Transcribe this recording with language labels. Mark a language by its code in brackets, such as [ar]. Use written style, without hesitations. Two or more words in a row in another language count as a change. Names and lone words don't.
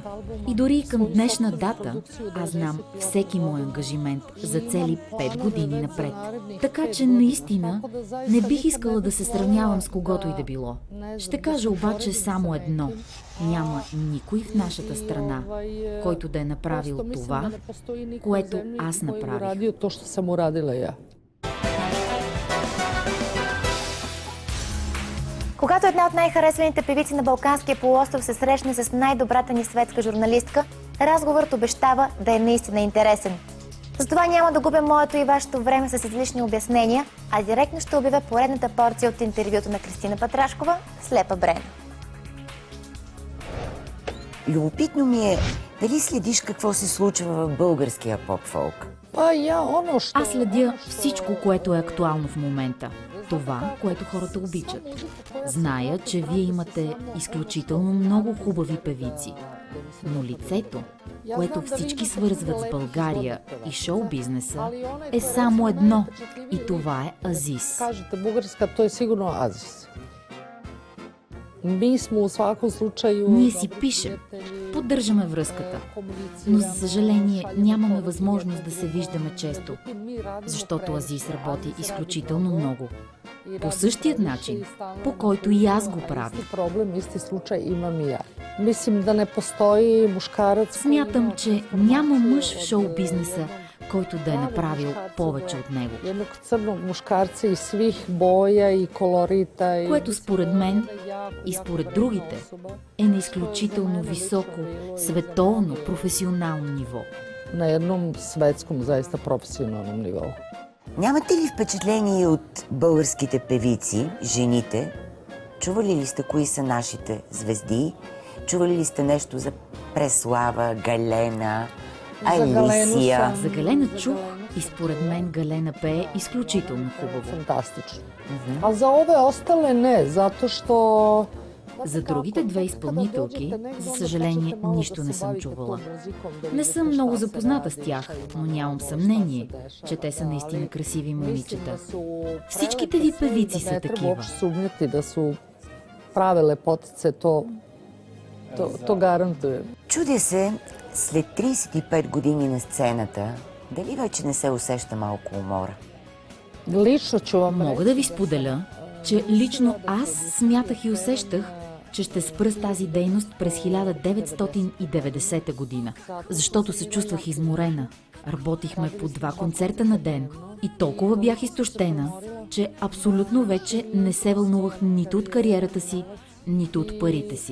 [bg] И дори към днешна дата аз знам всеки мой ангажимент за цели 5 години напред. Така че наистина не бих искала да се сравнявам с когото и да било. Ще кажа обаче само едно. Няма никой в нашата страна, който да е направил това, което аз направих. [sr] To što sam uradila ja. [bg] Когато една от най-харесваните певици на Балканския полуостров се срещне с най-добрата ни светска журналистка, разговорът обещава да е наистина интересен. Затова няма да губя моето и вашето време с излишни обяснения, а директно ще обявя поредната порция от интервюто на Кристина Патрашкова «Слепа Брена». Любопитно ми е дали следиш какво се случва в българския поп-фолк. [sr] Pa ja ono što... [bg] Аз следя всичко, което е актуално в момента. Това, което хората обичат. Зная, че вие имате изключително много хубави певици. Но лицето, което всички свързват с България и шоу-бизнеса, е само едно. И това е Азис. [sr] Kažete Bugarska, to je sigurno Azis. Mi smo u svakom slučaju... [bg] Ние си пишем, поддържаме връзката, но за съжаление нямаме възможност да се виждаме често, защото Азис работи изключително много. По същият начин, по който и аз го правя. [sr] Проблем, исти случай имам и я. Mislim da ne postoji muškarac... [bg] Смятам, че няма мъж в шоу-бизнеса, който да е направил повече от него. [sr] Jednog crnog muškarca iz svih boja i kolorita. [bg] Което според мен и според другите е на изключително високо, световно, професионално ниво. [sr] Na jednom svetskom, zaista profesionalnom nivou. [bg] Нямате ли впечатление от българските певици, жените? Чували ли сте кои са нашите звезди? Чували ли сте нещо за Преслава, Галена, Алисия? За Галена чух и според мен Галена пее изключително хубаво. [sr] Fantastično. A za ove ostale ne, zato što... [bg] За другите две изпълнителки, за съжаление, нищо не съм чувала. Не съм много запозната с тях, но нямам съмнение, че те са наистина красиви момичета. Всичките ви певици са такива. [sr] Sumnjati da su prave lepotice, to garantujem. [bg] Чудя се, след 35 години на сцената, дали вече не се усеща малко умора? [sr] Lično ću vam [bg] Мога да ви споделя, че лично аз смятах и усещах, че ще спра с тази дейност през 1990 година, защото се чувствах изморена. Работихме по 2 концерта на ден и толкова бях изтощена, че абсолютно вече не се вълнувах нито от кариерата си, нито от парите си.